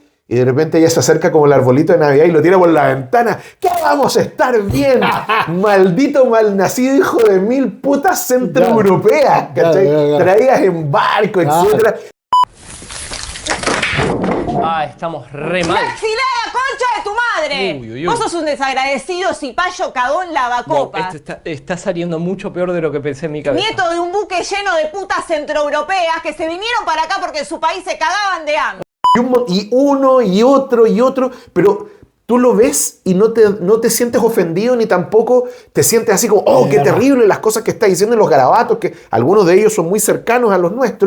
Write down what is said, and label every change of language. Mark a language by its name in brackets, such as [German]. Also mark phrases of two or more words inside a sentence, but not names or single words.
[Spanish] Y de repente ella se acerca como el arbolito de Navidad y lo tira por la ventana. ¿Qué vamos a estar bien? Maldito malnacido hijo de mil putas centroeuropeas, traídas en barco, etc. Estamos re mal. ¡Exilada, concha de tu madre! Uy. Vos sos un desagradecido, cipayo, cagón, lavacopa. Esto está saliendo mucho peor de lo que pensé en mi cabeza. Nieto de un buque lleno de putas centroeuropeas que se vinieron para acá porque en su país se cagaban de hambre. Y uno y otro, pero tú lo ves y no te sientes ofendido ni tampoco te sientes así como, oh, qué terrible las cosas que está diciendo en los garabatos, que algunos de ellos son muy cercanos a los nuestros.